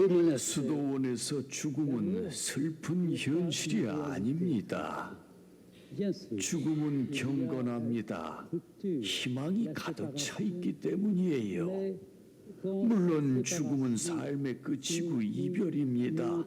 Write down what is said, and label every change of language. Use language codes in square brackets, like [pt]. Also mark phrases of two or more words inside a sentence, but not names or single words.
[ko] 수도원에서 죽음은 슬픈 현실이 아닙니다. [fr] bien sûr, [ko] 죽음은 경건합니다. 희망이 가득 차 있기 때문이에요. [fr] mais quand [ko] 물론 죽음은 삶의 끝이고 이별입니다.